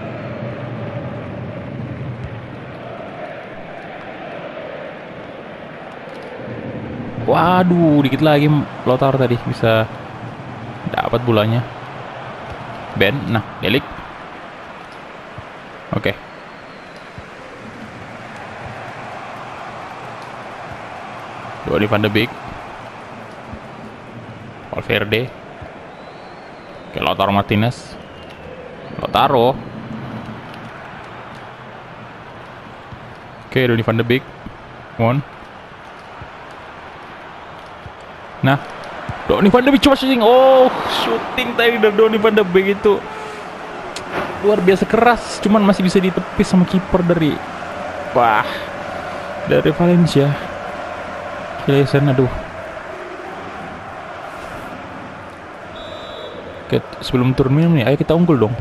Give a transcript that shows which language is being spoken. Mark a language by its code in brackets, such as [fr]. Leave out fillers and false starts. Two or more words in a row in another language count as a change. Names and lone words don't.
[id] Waduh, dikit lagi Lautaro tadi bisa dapat bolanya. Ben, nah, Delik. Oke. Donny van de Beek. Valverde. Oke, Lautaro Martinez. Lautaro. Oke, Donny van de Beek. [en] Come on. [id] Nah, Donny van de Beek cuma shooting. Oh, shooting tadi dari Donny van de Beek itu luar biasa keras. Cuman masih bisa ditepis sama kiper dari Valencia. Kilesen, aduh. Oke, sebelum turun minum nih, ayo kita unggul dong.